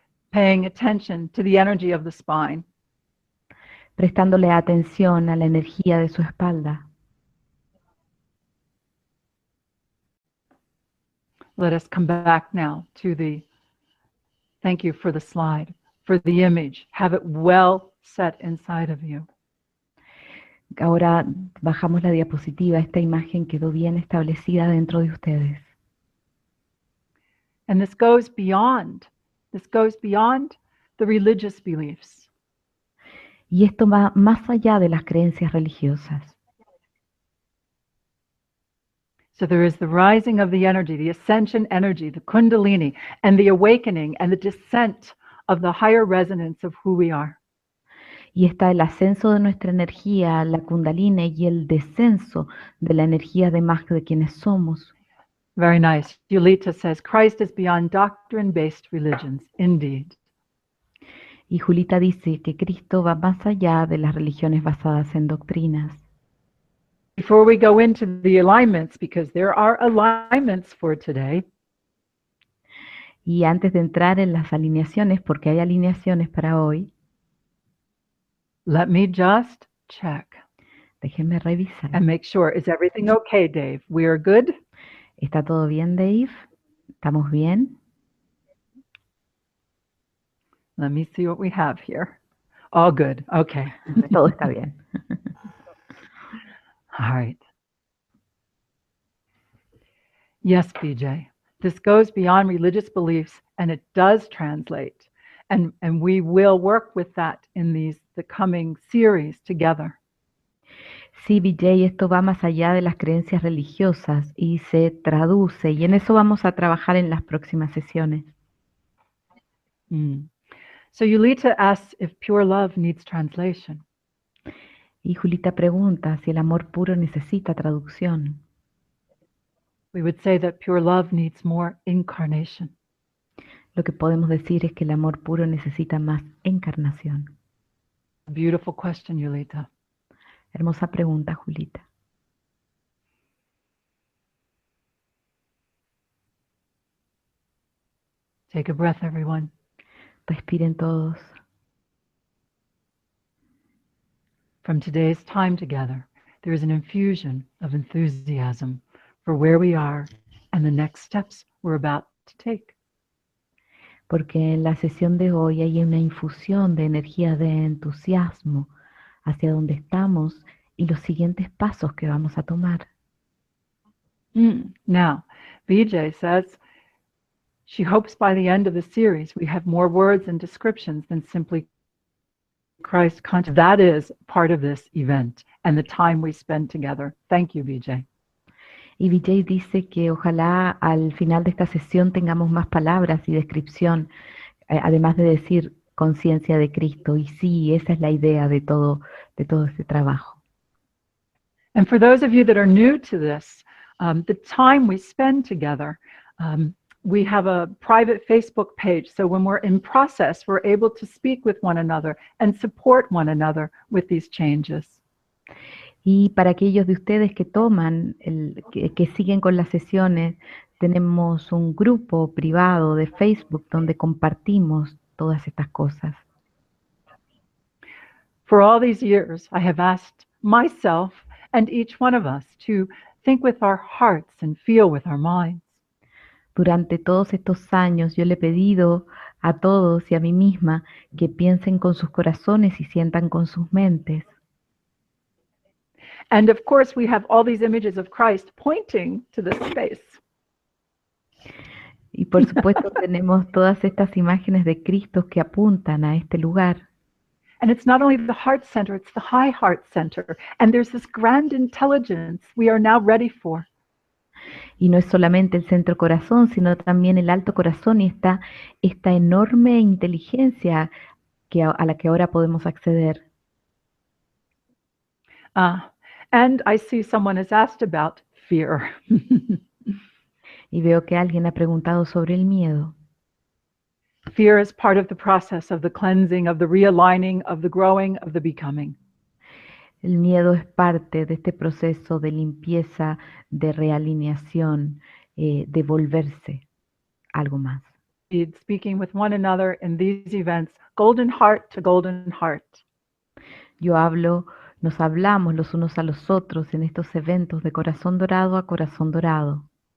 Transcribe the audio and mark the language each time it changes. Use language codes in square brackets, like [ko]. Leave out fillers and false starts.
[en] Paying attention to the energy of the spine. [es] Prestándole atención a la energía de su espalda. [en] Let us come back now to thank you for the slide, for the image. Have it well set inside of you. [es] Ahora bajamos la diapositiva. Esta imagen quedó bien establecida dentro de ustedes. [en] And this goes beyond the religious beliefs. [es] Y esto va más allá de las creencias religiosas. [en] So there is the rising of the energy, the ascension energy, the kundalini, and the awakening and the descent of the higher resonance of who we are. [es] Y está el ascenso de nuestra energía, la kundalini, y el descenso de la energía de más de quienes somos. [en] Very nice. Yulita says, Christ is beyond doctrine-based religions, indeed. [es] Y Julita dice que Cristo va más allá de las religiones basadas en doctrinas. [en] Before we go into the alignments, because there are alignments for today, [es] y antes de entrar en las alineaciones, porque hay alineaciones para hoy, [en] let me just check. [es] Déjenme revisar. [en] And make sure, is everything okay, Dave? We are good? [es] ¿Está todo bien, Dave? ¿Estamos bien? [en] Let me see what we have here. All good. Okay. [es] Todo está bien. [en] All right. Yes, BJ. This goes beyond religious beliefs, and it does translate. And we will work with that in the coming series together. [es] Sí, BJ, esto va más allá de las creencias religiosas y se traduce, y en eso vamos a trabajar en las próximas sesiones. [en] So Yulita asks if pure love needs translation. [es] Y Julita pregunta si el amor puro necesita traducción. [en] We would say that pure love needs more incarnation. [es] Lo que podemos decir es que el amor puro necesita más encarnación. [en] Beautiful question, Yulita. [es] Hermosa pregunta, Julita. [en] Take a breath, everyone. [es] Respiren todos. [en] From today's time together, there is an infusion of enthusiasm for where we are and the next steps we're about to take. [es] Porque en la sesión de hoy hay una infusión de energía de entusiasmo hacia donde estamos y los siguientes pasos que vamos a tomar. [en] Now, Vijay says she hopes by the end of the series we have more words and descriptions than simply Christ conscious. That is part of this event and the time we spend together. Thank you, Vijay. [es] Y Vijay dice que ojalá al final de esta sesión tengamos más palabras y descripción, además de decir conciencia de Cristo. Y sí, esa es la idea de todo este trabajo. [en] And for those of you that are new to this, the time we spend together, we have a private Facebook page. So when we're in process, we're able to speak with one another and support one another with these changes. [es] Y para aquellos de ustedes que toman, que siguen con las sesiones, tenemos un grupo privado de Facebook donde compartimos todas estas cosas. [en] For all these years, I have asked myself and each one of us to think with our hearts and feel with our minds. [es] Durante todos estos años yo le he pedido a todos y a mí misma que piensen con sus corazones y sientan con sus mentes. [en] And of course, we have all these images of Christ pointing to this space. [es] Y por supuesto tenemos todas estas imágenes de Cristo que apuntan a este lugar. [en] And it's not only the heart center, it's the high heart center. And there's this grand intelligence we are now ready for. [es] Y no es solamente el centro corazón, sino también el alto corazón y esta enorme inteligencia a la que ahora podemos acceder. [en] And I see someone has asked about fear. [es] Y veo que alguien ha preguntado sobre el miedo. [en] Fear is part of the process of the cleansing, of the realigning, of the growing, of the becoming. [es] El miedo es parte de este proceso de limpieza, de realineación, de volverse algo más. [en] Speaking with one another in these events, golden heart to golden heart. [es] Nos hablamos los unos a los otros en estos eventos de corazón dorado a corazón dorado.